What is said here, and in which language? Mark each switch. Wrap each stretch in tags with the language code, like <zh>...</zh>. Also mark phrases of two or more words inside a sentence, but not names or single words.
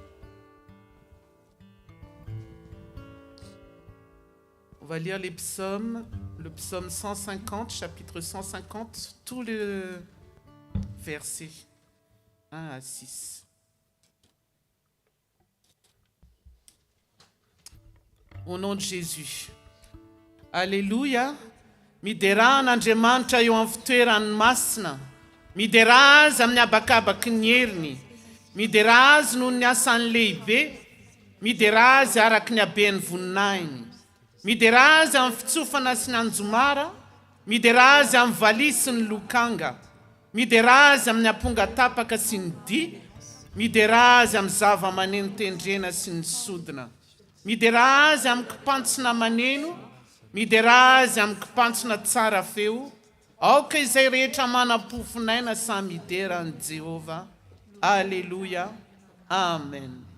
<fr>On va lire les psaumes, le psaume 150, chapitre 150, tout le verset 1 à 6. Au nom de Jésus. Alléluia.</fr> <mg>Mideran'Andriamanitra eo amin'ny fitoerany masina. Midera azy amin'ny abakabaky ny heriny. Midera azy noho ny asany lehibe. Midera azy araky ny habeany voninahiny. Midera azy amin'ny fitsofana sy ny anjomara. Midera azy amin'ny valia sy ny lokanga. Midera azy amin'ny amponga tapaka sy ny di. Midera azy amin'ny zava-maneno tendrena sy ny sodina. Midera azy amin'ny kipantsina maneno. Midera azy amin'ny kipantsina tsara feo. Aoka izay rehetra manam-pofinaina samy mideran'i Jehova.</mg> <fr>Alléluia. Amen.</fr>